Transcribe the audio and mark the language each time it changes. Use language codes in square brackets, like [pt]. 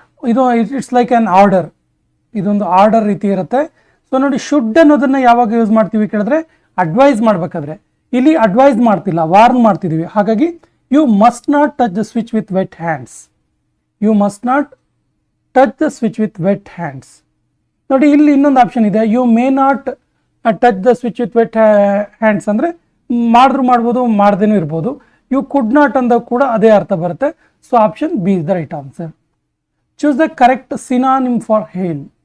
[kn] ಇದು [en] It's like an order. [kn] ಇದೊಂದು order ರೀತಿ ಇರುತ್ತೆ. ಸೊ ನೋಡಿ, ಶುಡ್ ಅನ್ನೋದನ್ನು ಯಾವಾಗ ಯೂಸ್ ಮಾಡ್ತೀವಿ ಕೇಳಿದ್ರೆ ಅಡ್ವೈಸ್ ಮಾಡಬೇಕಾದ್ರೆ. ಇಲ್ಲಿ ಅಡ್ವೈಸ್ ಮಾಡ್ತಿಲ್ಲ, ವಾರ್ನ್ ಮಾಡ್ತಿದ್ದೀವಿ. [en] ಹಾಗಾಗಿ you must not touch the switch with wet hands. You must not touch the switch with wet hands. [kn] ನೋಡಿ, ಇಲ್ಲಿ ಇನ್ನೊಂದು ಆಪ್ಷನ್ ಇದೆ, [en] you may not touch the switch with wet hands [kn] ಅಂದರೆ ಮಾಡಿದ್ರು ಮಾಡ್ಬೋದು, ಮಾಡ್ದೇನೂ ಇರ್ಬೋದು. [en] you could not [kn] ಅಂದಾಗ ಕೂಡ ಅದೇ ಅರ್ಥ ಬರುತ್ತೆ. [en] So option B is the right answer. Choose the correct synonym for hail.